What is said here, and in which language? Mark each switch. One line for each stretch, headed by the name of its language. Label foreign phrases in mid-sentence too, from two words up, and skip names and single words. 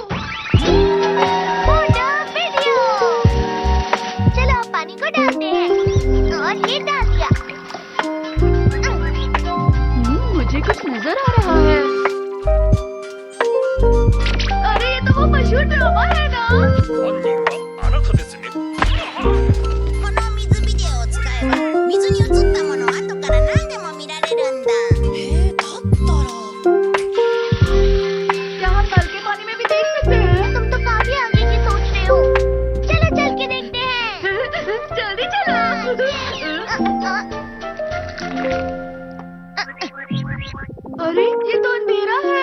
English: photo video.
Hindi: चलो अब पानी को डालते हैं। और ये डाल दिया। मुझे कुछ नजर आ रहा है। जो ड्रामा है ना।
Japanese: あなたですね。この水ビデオを使えば水に映ったものを後から何でも見られるんだ。だったら
Hindi: क्या हम नल के पानी में भी देख सकते हैं? तुम तो काफी आगे की सोच रहे हो। चलो चल के देखते हैं। जल्दी चलो। अरे ये तो अंधेरा है।